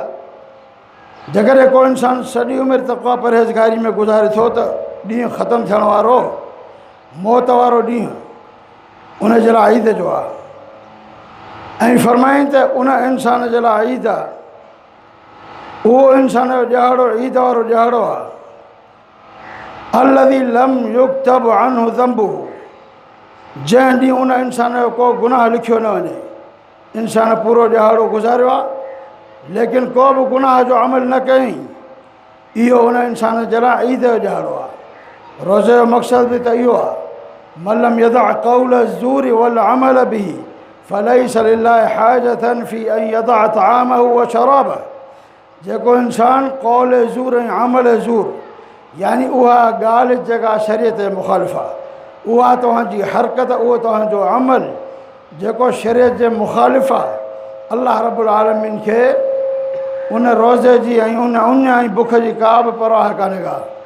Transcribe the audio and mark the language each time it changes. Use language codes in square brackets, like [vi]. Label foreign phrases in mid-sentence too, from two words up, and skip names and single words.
[sd] जेकॾहिं को इंसानु सॼी उमिरि तक़वा परहेज़गारी में गुज़ारे थो त ॾींहुं ख़तमु थियण वारो, मौत वारो ॾींहुं उन जे लाइ ईद जो आहे। ऐं फरमाईं त उन इंसान जे लाइ ईद आहे, उहो इंसान जो ॾियारो ईद वारो ॾियारो आहे। [ar] الذي لم يكتب عنه ذنبه, [sd] जंहिं ॾींहुं उन इंसान जो को गुनाह लिखियो न वञे। इंसान पूरो ॾियारो गुज़ारियो आहे लेकिन को बि गुनाह जो अमल न कयईं, इहो उन इंसान जे लाइ ईद जो ॾियारो आहे। रोज़े जो मक़सदु बि त इहो आहे, [ar] من لم يدع قول الزور والعمل به فليس لله حاجة في أن يدع طعامه وشرابه. [sd] जेको इंसानु [ar] قول زور [sd] ऐं [ar] عمل زور, [sd] यानी उहा ॻाल्हि जेका शरीयत जे मुख़ालिफ़ आहे, उहा तव्हांजी हरकत, उहो तव्हांजो अमल जेको शरीयत जे मुख़ालिफ़ आहे, अल्लाह रब्बुल आलमीन खे उन रोज़े जी ऐं उन ऐं बुख जी का बि परवाह कान्हे का।